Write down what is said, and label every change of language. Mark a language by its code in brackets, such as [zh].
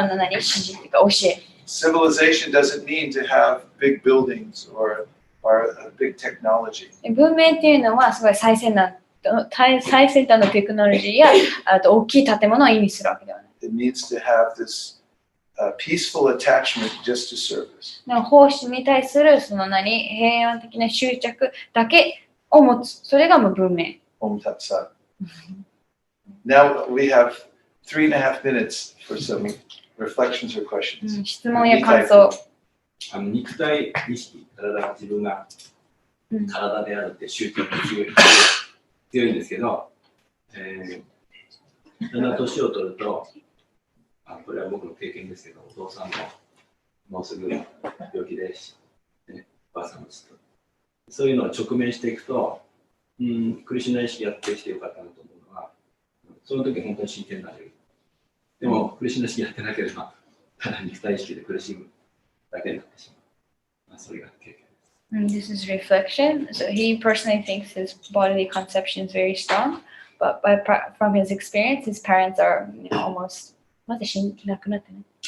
[ja] 指示というか教え。 [en] Civilization doesn't need to have big buildings or big technology. [ja] 文明っていうのはすごい最先端のテクノロジーやあと大きい建物を意味するわけではない。 [en] It needs to have this peaceful attachment just to service. [ja] 奉仕に対する平和的な執着だけを持つ。それがもう文明。 [sa] Om Tat Sat. [en] Now we have 3.5 minutes for some reflections or questions. [ja] 質問や感想。肉体意識、体が自分が体であるって執着が強いんですけど、だんだん年を取ると、これは僕の経験ですけど、お父さんももうすぐ病気ですし、おばあさんもちょっとそういうのを直面していくと、クリシュナ意識やってきてよかったなと思うのは、その時本当に真剣になれる。でも、クリシュナ意識やってなければ、ただ肉体意識で苦しむだけになってしまう。それが経験です。 [en] This is reflection. So he personally thinks his bodily conception is very strong, but from his experience, his parents are almost [ja] まだ亡くなってない。